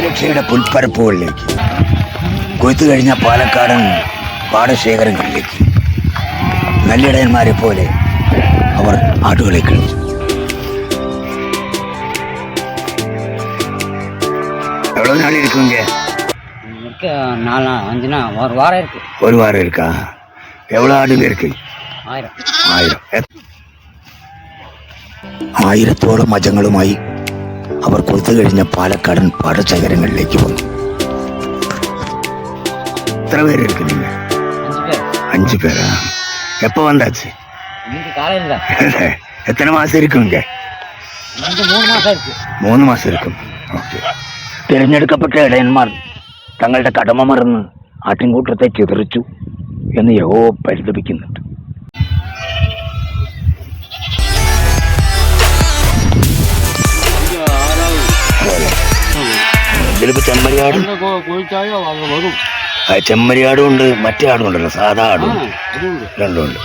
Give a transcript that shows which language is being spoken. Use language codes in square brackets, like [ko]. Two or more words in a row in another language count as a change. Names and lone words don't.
[ml] ജില്ലയുടെ പുൽപ്പരപ്പുകളിലേക്ക്, കൊയ്ത്തു കഴിഞ്ഞ പാലക്കാടൻ പാടശേഖരങ്ങളിലേക്ക് നല്ലിടയന്മാരെ പോലെ അവർ ആടുകളെ കളിച്ചു. [ta] எவ்வளோ நாள் இருக்குங்க? நாலு அஞ்சு நாள் ஒரு வாரம் இருக்கு. ஒரு வாரம் இருக்கா? எவ்வளோ ஆடுங்க இருக்கு? 1000. [ml] ആയിരത്തോളം മജങ്ങളുമായി അവർ കൊയ്ത്തു കഴിഞ്ഞ പാലക്കാടൻ പാടശേഖരങ്ങളിലേക്ക് വന്നു. എത്ര പേരെടുക്കും നിങ്ങൾ? 5 പേരാ? [ta] எப்போ வந்தாச்சு? காலையில். எத்தனை மாதம் இருக்குங்க? [ml] 3 മാസം [ta] இருக்கும். ഓക്കെ. [ml] തിരഞ്ഞെടുക്കപ്പെട്ട ഇടയന്മാർ തങ്ങളുടെ കടമ മറന്ന് ആട്ടിൻകൂട്ടത്തെ ചിതറിച്ചു എന്ന് യഹോവ പരിതപിക്കുന്നുണ്ട്. ഇതിലിപ്പോ ചെമ്മരിയാടും ചെമ്മരിയാടും ഉണ്ട്, മറ്റേ ആടും ഉണ്ടല്ലോ, സാധാ ആടും രണ്ടും ഉണ്ട്.